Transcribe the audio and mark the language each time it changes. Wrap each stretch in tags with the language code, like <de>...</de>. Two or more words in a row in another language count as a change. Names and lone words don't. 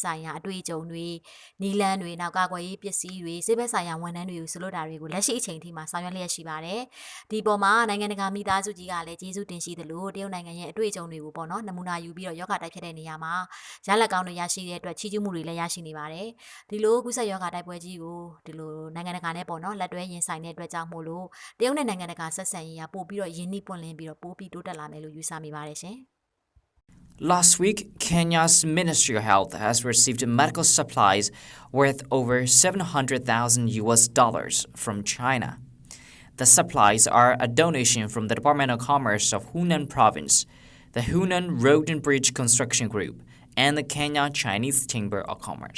<my>ဆိုင်ရာအတွေ့အကြုံတွေနီလန်းတွေနောက်ကာကွယ်ရေးပစ္စည်းတွေစေဘက်ဆိုင်ရာဝန်ထမ်းတွေကိုဆွလွတ်တာတွေကိုလက်ရှိအချိန်ထိမှာဆောင်ရွက်လျက်ရှိပါတယ်ဒီပေါ်မှာနိုင်ငံတကာမိသားစုကြီးကလည်းကျေးဇူးတင်ရှိသလိုတရုတ်နိုင်ငံရဲ့အတွေ့အကြုံတွေကိုပေါ့နော်နမူနာယူပြီးတော့ယောဂတိုက်ဖြတ်တဲ့နေရာမှာရလက်ကောင်းတွေရရှိတဲ့အတွက်ချီးကျူးမှုတွေလည်းရရှိနေပါတယ်ဒီလိုကုသယောဂတိုက်ပွဲကြီးကိုဒီလိုနိုင်ငံတကာနဲ့ပေါ့နော်လက်တွဲရင်ဆိုင်တဲ့အတွက်ကြောင့်မို့လို့တရုတ်နဲ့နိုင်ငံတကာဆက်ဆံရေးကပို့ပြီးတော့ယဉ်နှိပွင့်လင်းပြီးတော့ပို့ပြီးတိုးတက်လာမယ်လို့ယူဆမိပါတယ်ရှင်</my> <en>Last week, Kenya's Ministry of Health has received medical supplies worth over 700,000 US dollars from China. The supplies are a donation from the Department of Commerce of Hunan Province, the Hunan Road and Bridge Construction Group, and the Kenya Chinese Chamber of Commerce.</en>